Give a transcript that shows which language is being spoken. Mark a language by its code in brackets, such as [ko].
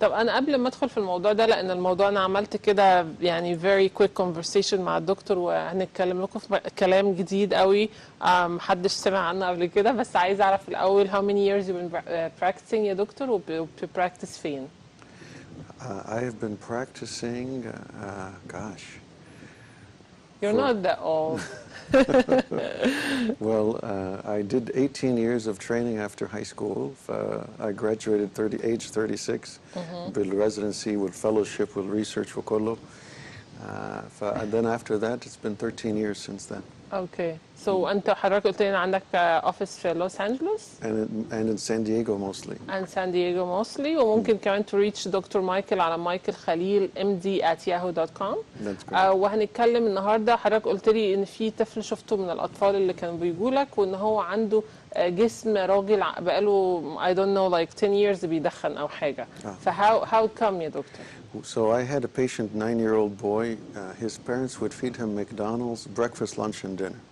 [ar] طب انا قبل ما ادخل في الموضوع ده، لان الموضوع انا عملت كده يعني [en] very quick conversation [ar] مع الدكتور، وهنتكلم لكم في كلام جديد قوي محدش سمع عنه قبل كده، بس عايز اعرف الاول [en] how many years you've been practicing [ar] يا دكتور، وبتبراكتس فين؟ [en] I have been practicing, gosh. You're not that old. Well, I did 18 years of training after high school. I graduated age 36 بالresidency, with fellowship, with research وكله. And then after that, it's been 13 years since then. Okay. [ar] So أنت حضرتك قلت لي عندك office في لوس أنجلوس. [en] And in San Diego mostly. And San Diego mostly. [ar] وممكن كمان [en] to reach [ar] دكتور مايكل على مايكل خليل MD@yahoo.com. [en] That's great. [ar] وهنتكلم النهارده. حضرتك قلت لي إن في طفل شفته من الأطفال اللي كانوا بيجوا لك، وإن هو عنده جسم راجل بقاله [en] I don't know like 10 years [ar] بيدخن أو حاجة. [en] how come [ar] يا دكتور؟ [en] So I had a patient, 9-year-old boy. His parents would feed him McDonald's breakfast, lunch, and dinner.